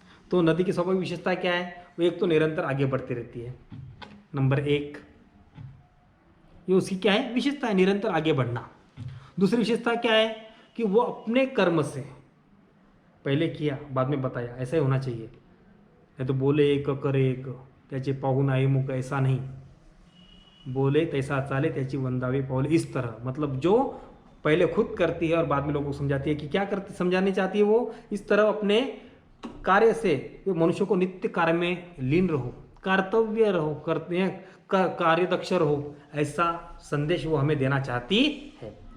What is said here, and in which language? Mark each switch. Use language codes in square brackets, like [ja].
[hi] तो नदी की स्वाभाविक विशेषता क्या है? वो एक तो निरंतर आगे बढ़ती रहती है, नंबर एक, ये उसकी क्या है? विशेषता है, निरंतर आगे बढ़ना। दूसरी विशेषता क्या है? कि वो अपने कर्म से, पहले किया बाद में बताया, ऐसा ही होना चाहिए। नहीं तो बोले एक करे एक, [mr] त्याचे पाहून आहे मुख, [hi] ऐसा नहीं। [mr] बोले तैसा चाले त्याची वंदावे पाऊले, [hi] इस तरह। मतलब जो पहले खुद करती है और बाद में लोगों को समझाती है कि क्या करती, समझानी चाहती है वो, इस तरह अपने कार्य से मनुष्य को नित्य कार्य में लीन रहो, कर्तव्य रहो, करते हैं कार्य दक्ष रहो, ऐसा संदेश वो हमें देना चाहती है।